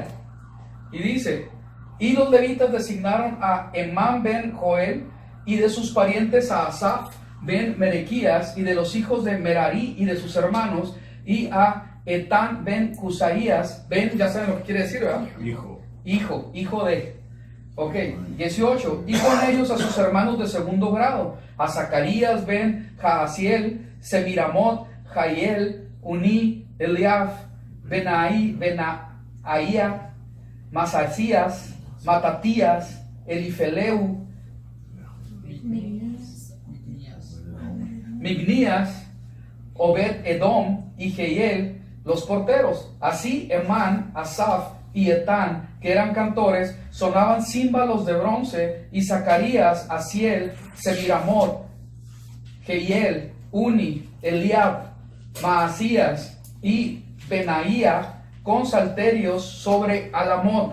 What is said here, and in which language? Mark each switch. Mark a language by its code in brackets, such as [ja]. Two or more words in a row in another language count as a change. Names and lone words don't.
[es] Y dice: y los levitas designaron a Emán ben Joel, y de sus parientes a Asaf ben Merequías, y de los hijos de Merari y de sus hermanos, y a Etán ben Cusaías, ben, ya saben lo que quiere decir, ¿verdad? Hijo de. Ok, 18. Y con ellos a sus hermanos de segundo grado, a Zacarías ben Jaasiel, Semiramot, Jaiel, Uní, Eliaf, Benaía, Masasías, Matatías, Elifeleu, Mignías, Obed Edom y Jehiel, los porteros. Así Emán, Asaf y Etán, que eran cantores, sonaban címbalos de bronce, y Zacarías, Asiel, Semiramot, Jehiel, Uni, Eliab, Maasías y Benaía con salterios sobre alamot.